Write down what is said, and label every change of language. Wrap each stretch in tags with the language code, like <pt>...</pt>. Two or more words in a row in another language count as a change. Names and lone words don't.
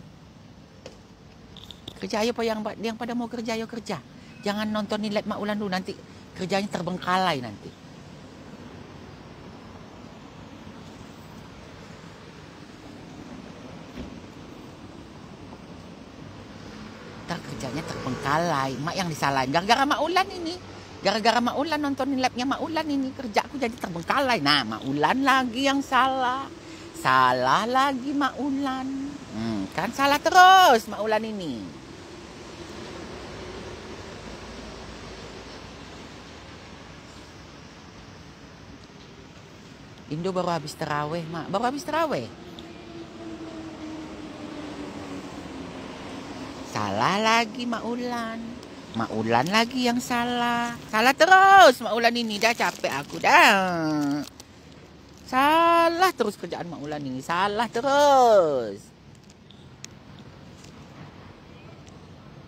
<id>Kerja ayo yang pada mau kerja ayo kerja. Jangan nontonin live Mak Ulan dulu nanti kerjanya terbengkalai nanti. Ntar kerjanya terbengkalai. Mak yang disalahin. Gara-gara Mak Ulan ini. Gara-gara Mak Ulan nontonin live-nya Mak Ulan ini. Kerjaku jadi terbengkalai. Nah Mak Ulan lagi yang salah. Salah lagi Mak Ulan. Kan salah terus Mak Ulan ini. Indo baru habis terawih Mak. Baru habis terawih. Salah lagi Mak Ulan. Mak Ulan lagi yang salah. Salah terus Mak Ulan ini. Dah capek aku dah. Salah terus kerjaan Mak Ulan ini. Salah terus.</id>